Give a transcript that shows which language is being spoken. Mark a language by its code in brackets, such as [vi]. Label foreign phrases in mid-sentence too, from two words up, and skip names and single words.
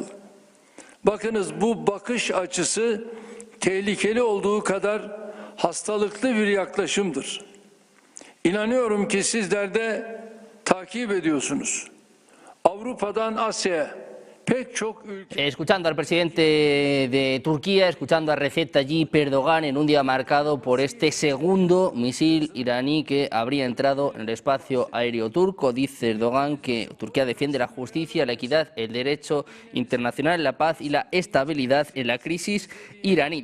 [tr] Bakınız, bu bakış açısı tehlikeli olduğu kadar hastalıklı bir yaklaşımdır. İnanıyorum ki sizler de takip ediyorsunuz. Avrupa'dan Asya'ya pek çok ülke... [es] Escuchando al presidente de Turquía, escuchando a Recep Tayyip Erdogan en un día marcado por este segundo misil iraní que habría entrado en el espacio aéreo turco. Dice Erdogan que Turquía defiende la justicia, la equidad, el derecho internacional, la paz y la estabilidad en la crisis iraní.